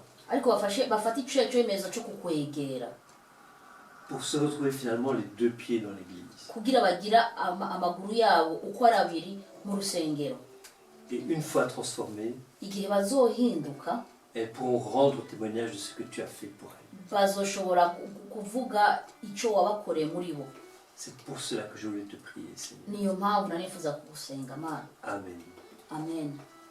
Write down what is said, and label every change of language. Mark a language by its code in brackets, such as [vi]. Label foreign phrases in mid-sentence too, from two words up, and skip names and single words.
[rw] ariko bafate icyemezo cyo kukwegera [fr] pour se retrouver finalement les deux pieds dans l'église. [rw] kugira bagira amaguru yabo uko ari abiri mu rusengero. [fr] Et une fois transformées, [rn] Igihe bazohinduka, [fr] elles pourront rendre témoignage de ce que tu as fait pour elles. [rn] bazoshobora kuvuga icyo wabakoreye muri bo. [fr] C'est pour cela que je voulais te prier, Seigneur. [rw] Niyo mpamvu nanifuza kugusenga Mana. Amen. Amen.